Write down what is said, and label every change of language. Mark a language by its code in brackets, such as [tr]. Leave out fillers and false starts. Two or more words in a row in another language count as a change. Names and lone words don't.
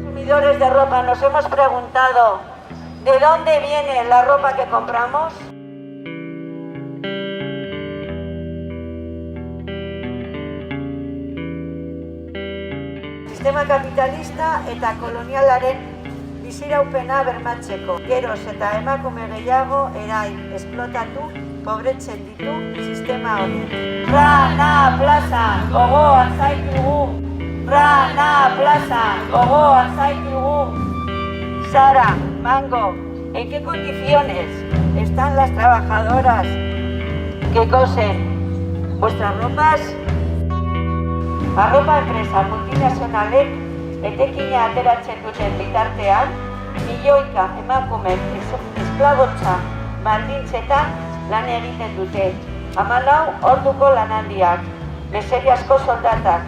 [es] consumidores de ropa nos hemos preguntado ¿de dónde viene la ropa que compramos? [eu] Sistema kapitalista eta kolonialaren biziraupena bermatzeko. Geroz eta emakume gehiago erail, esplotatu, pobretzen ditu sistema honek. Rana plazan, gogoan zaitugu! Rana plazan, gogoan zaitugu! Sara, [es] Mango, ¿en qué condiciones están las trabajadoras que cosen vuestras ropas? [eu] Arropa enpresa multinazionalek etekina ateratzen duten bitartean, milioika emakume esklabotza baldintzetan lan egiten dute. 14 orduko lanaldiak, meseriazko soldatak.